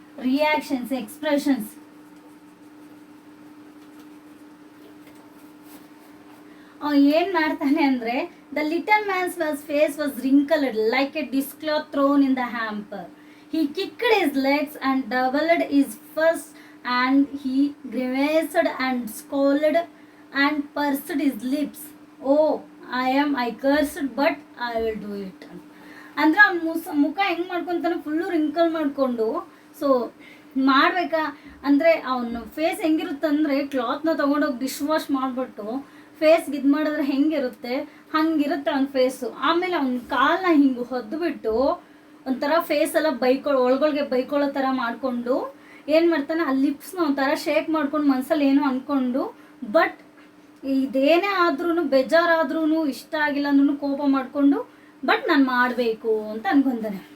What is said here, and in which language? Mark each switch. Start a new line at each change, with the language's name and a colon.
English: Reactions, expressions.
Kannada: ಏನು ಮಾಡ್ತಾನೆ ಅಂದರೆ
English: The little man's face was wrinkled like a dishcloth thrown in the hamper. He kicked his legs and doubled his fists, and he grimaced and scowled and pursed his lips. Oh, I cursed, but I will do it.
Kannada: ಅಂದರೆ ಅವ್ನು ಮುಖ ಹೆಂಗೆ ಮಾಡ್ಕೊತಾನೆ, full wrinkle ಮಾಡಿಕೊಂಡು. So ಮಾಡಬೇಕಾ ಅಂದರೆ ಅವನು face ಹೆಂಗಿರುತ್ತಂದರೆ ಕ್ಲಾತ್ನ ತೊಗೊಂಡೋಗಿ dish wash ಮಾಡಿಬಿಟ್ಟು ಫೇಸ್ಗೆ ಇದು ಮಾಡಿದ್ರೆ ಹೆಂಗಿರುತ್ತೆ ಹಂಗಿರುತ್ತೆ ಅವ್ನ ಫೇಸು. ಆಮೇಲೆ ಅವ್ನ ಕಾಲನ್ನ ಹಿಂಗೆ ಹೊದ್ದುಬಿಟ್ಟು ಒಂಥರ ಫೇಸ್ ಎಲ್ಲ ಒಳಗೊಳಗೆ ಬೈಕೊಳ್ಳೋ ಥರ ಮಾಡಿಕೊಂಡು ಏನು ಮಾಡ್ತಾನೆ, ಆ ಲಿಪ್ಸ್ನ ಒಂಥರ ಶೇಕ್ ಮಾಡ್ಕೊಂಡು ಮನಸ್ಸಲ್ಲಿ ಏನೋ ಅಂದ್ಕೊಂಡು, ಬಟ್ ಇದೇನೇ ಆದ್ರೂ ಬೇಜಾರಾದ್ರೂ ಇಷ್ಟ ಆಗಿಲ್ಲ ಅಂದ್ರೂ ಕೋಪ ಮಾಡಿಕೊಂಡು ಬಟ್ ನಾನು ಮಾಡಬೇಕು ಅಂತ ಅನ್ಕೊತಾನೆ.